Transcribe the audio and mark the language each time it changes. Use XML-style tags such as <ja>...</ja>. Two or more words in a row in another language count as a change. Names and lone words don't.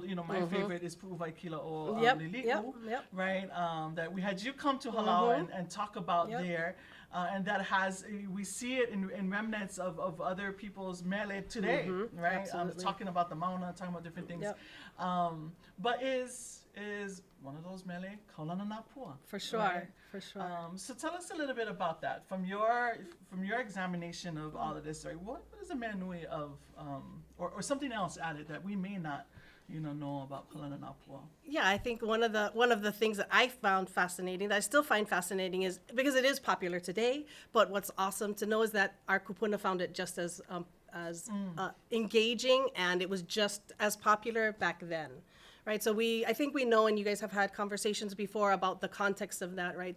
<en>You know, my favorite is Pu'uwaikila o Liliu, right? That we had you come to Halau and talk about there. And that we see it in remnants of other people's mele today, right? Talking about the mauna, talking about different things. But is one of those mele kaulana nā pua? For sure, right? for sure. So tell us a little bit about that from your examination of all of this. Right? What is the manui of, or something else added that we may not know about kaulana nā pua? Yeah, I think one of the things that I found fascinating, that I still find fascinating, is because it is popular today. But what's awesome to know is that our kupuna found it just as engaging, and it was just as popular back then, right? So I think we know, and you guys have had conversations before about the context of that, right?</en>